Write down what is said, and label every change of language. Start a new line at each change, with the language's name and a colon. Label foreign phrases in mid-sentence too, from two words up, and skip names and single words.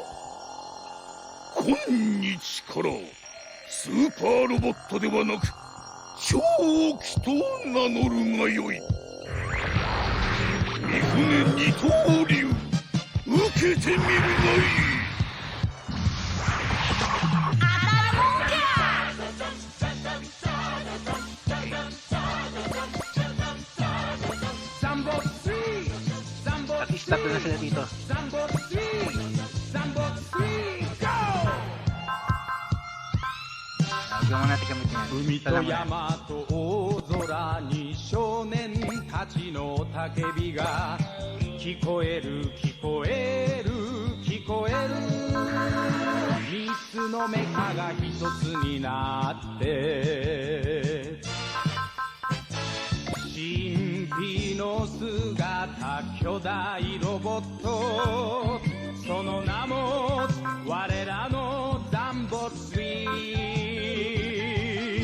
Japanese: 今日からスーパーロボットではなく超機と名乗るがよい。三船二刀流、受けてみるがいい。
Filipino: Tatlo na sila dito. Huwag natin gamit yan.
Japanese: 海と山と大空に少年たちの叫びが聞こえる聞こえる聞こえる。三つのメカが一つになって神秘の姿巨大ロボット、その名も我らのダンボスリー。